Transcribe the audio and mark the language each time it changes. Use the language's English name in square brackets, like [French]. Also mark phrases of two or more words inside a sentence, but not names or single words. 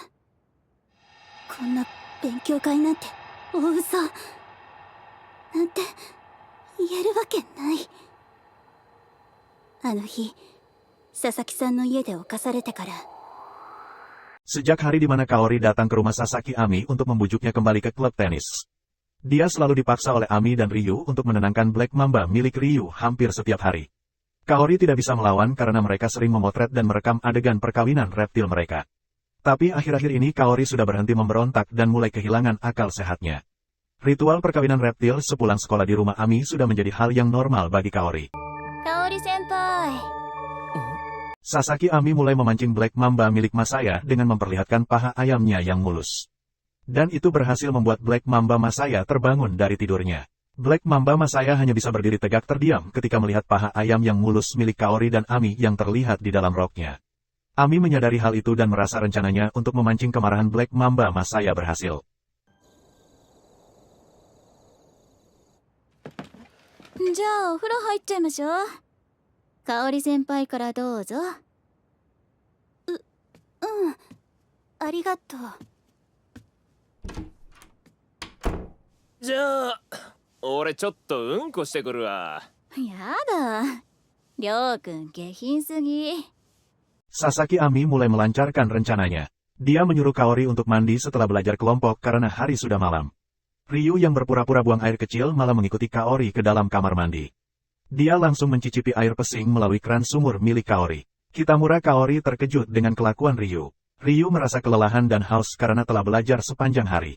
[Japanese] こんな勉強会なんて大嘘なんて言えるわけない。あの日、佐々木さんの家で侵されてから。 [Indonesian] Sejak hari di mana Kaori datang ke rumah Sasaki Ami untuk membujuknya kembali ke klub tenis. Dia selalu dipaksa oleh Ami dan Ryu untuk menenangkan Black Mamba milik Ryu hampir setiap hari. Kaori tidak bisa melawan karena mereka sering memotret dan merekam adegan perkawinan reptil mereka. Tapi akhir-akhir ini Kaori sudah berhenti memberontak dan mulai kehilangan akal sehatnya. Ritual perkawinan reptil sepulang sekolah di rumah Ami sudah menjadi hal yang normal bagi Kaori. Kaori senpai. Sasaki Ami mulai memancing Black Mamba milik Masaya dengan memperlihatkan paha ayamnya yang mulus. Dan itu berhasil membuat Black Mamba Masaya terbangun dari tidurnya. Black Mamba Masaya hanya bisa berdiri tegak terdiam ketika melihat paha ayam yang mulus milik Kaori dan Ami yang terlihat di dalam roknya. Ami menyadari hal itu dan merasa rencananya untuk memancing kemarahan Black Mamba Masaya berhasil. Jadi, [Japanese] お風呂入っちゃいましょう。Kaori senpaiからどうぞ。ありがとう。じゃあ俺ちょっとうんこしてくるわ。やだ。りょうくん下品すぎ。 [Indonesian] Sasaki Ami mulai melancarkan rencananya. Dia menyuruh Kaori untuk mandi setelah belajar kelompok karena hari sudah malam. Ryu yang berpura-pura buang air kecil malah mengikuti Kaori ke dalam kamar mandi. Dia langsung mencicipi air pesing melalui keran sumur milik Kaori. Kitamura Kaori terkejut dengan kelakuan Ryu. Ryu merasa kelelahan dan haus karena telah belajar sepanjang hari.